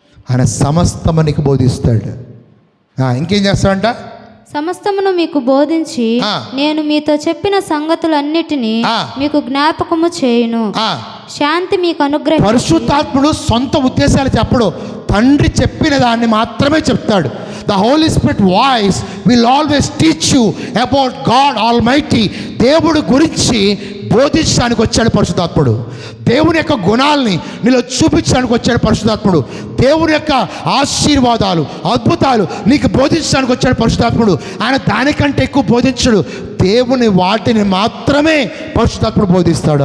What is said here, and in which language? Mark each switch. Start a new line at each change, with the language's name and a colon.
Telugu: ఆయన సమస్తము నీకు బోధిస్తాడు. ఇంకేం చేస్తాడంట? సమస్తమును మీకు బోధించి నేను మీతో చెప్పిన సంగతులన్నిటినీ మీకు జ్ఞాపకము చేయును. శాంతి మీకు అనుగ్రహం. పరిశుద్ధాత్ముడు సొంత ఉద్దేశాలు చెప్పడు, తండ్రి చెప్పిన దాన్ని మాత్రమే చెప్తాడు.
English: The Holy Spirit voice will always teach you about God Almighty.
Telugu: దేవుడి గురించి బోధించడానికి వచ్చాడు పరిశుద్ధాత్ముడు. దేవుని యొక్క గుణాలని నీలో చూపించడానికి వచ్చాడు పరిశుద్ధాత్ముడు. దేవుని యొక్క ఆశీర్వాదాలు, అద్భుతాలు నీకు బోధించడానికి వచ్చాడు పరిశుద్ధాత్ముడు. ఆయన దానికంటే ఎక్కువ బోధించడు. దేవుని వాటిని మాత్రమే పరిశుద్ధాత్ముడు బోధిస్తాడు.